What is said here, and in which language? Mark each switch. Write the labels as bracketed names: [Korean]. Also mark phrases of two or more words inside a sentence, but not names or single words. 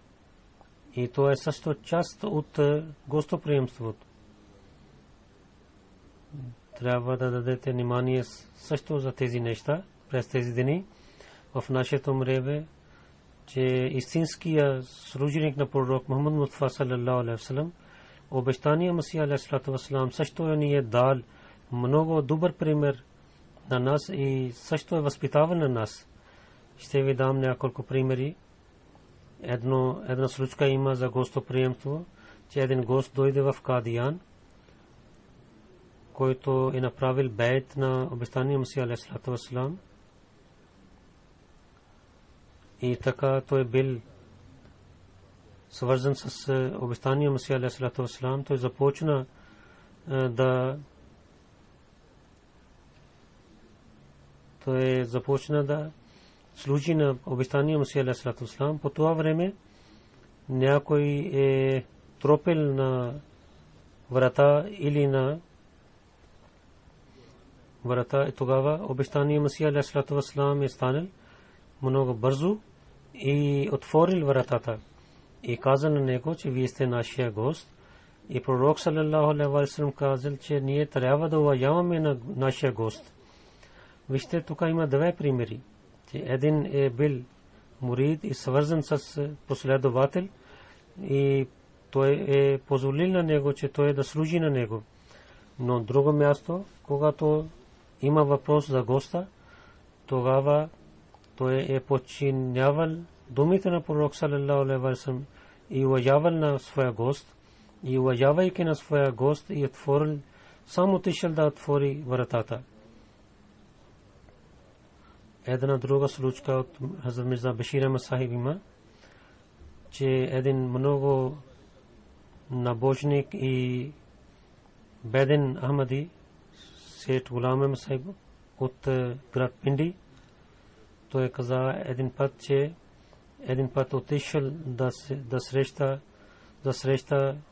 [Bulgarian] И това е също част от гостоприемството. Трябва да дадете внимание също за тези неща през тези дни. В нашето време, че истинския служеник на пророк Мухаммад Мустафа [Arabic] صلى الله عليه وسلم, [Bulgarian] обещания Масия [Arabic] عليه وسلم [Bulgarian] също ни е дал много добър пример на нас и също е възпитавал на нас. Ще ви дам няколко примери. Една случка има за гостоприемство, че един гост дойде в Кадиян, който е направил бейт на обещания Масия [Arabic] عليه وسلم. [Bulgarian] И така той бил свързан с обещания Масия [Arabic] عليه وسلم. [Bulgarian] Той започна да служи на обещания Масия [Arabic] عليه وسلم. [Bulgarian] По това време някой е тропил на врата или на врата и тогава обещания Месия [Arabic] عليه الصلاة والسلام [Bulgarian] е станал много бързо и отворил вратата и казал на него, че вие сте нашия гост. И пророк [Arabic] صلى الله عليه وسلم [Bulgarian] казал, че ние трябва да уважаваме на нашия гост. Вижте, тук има две примери, че един е бил мурид и свързан с последовател и той е позволил на него, че той да служи на него. Но друго място, когато има въпрос за госта, тогава той е подчинявал думите на пророк [Arabic] صلى الله عليه وسلم [Bulgarian] и уважавал на своя гост. И уважавайки на своя гост и отворил, само отишъл да отвори вратата. Една друга случка от Хазрат Мирза Башир Ахмад Сахиб има, че един много набожник и беден Ахмади, Сейд Гулам Ахмад Сахиб от град Пинди, той каза един път, че един път отишъл да среща